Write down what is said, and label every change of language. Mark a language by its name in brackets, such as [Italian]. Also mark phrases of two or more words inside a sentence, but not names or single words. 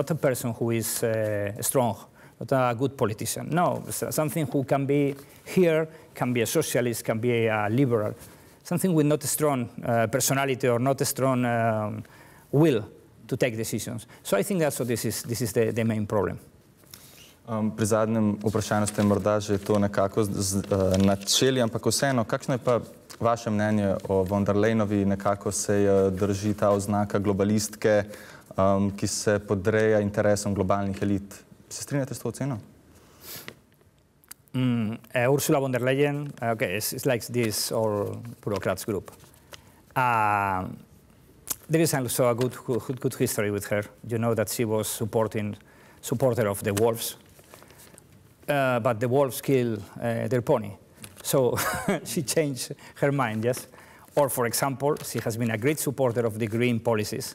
[English] Not a person who is strong, not a good politician. No, something who can be here, can be a socialist, can be a liberal, something with not a strong personality or not a strong will to take decisions. So I think that's what this is the main problem. [Slovenian] Pri zadnjem vprašanju ste morda že to nekako načeli, ampak vseeno, kakšno je pa vaše mnenje o von der Leyenovi? Nekako se drži ta oznaka globalistke, ki se podreja interesom globalnih elit. Se strinjate s to oceno? [English] Ursula von der Leyen, it's like this all bureaucrats group. there is also a good history with her. You know that she was supporter of the wolves, but the wolves killed their pony. So she changed her mind, yes? Or, for example, she has been a great supporter of the green policies.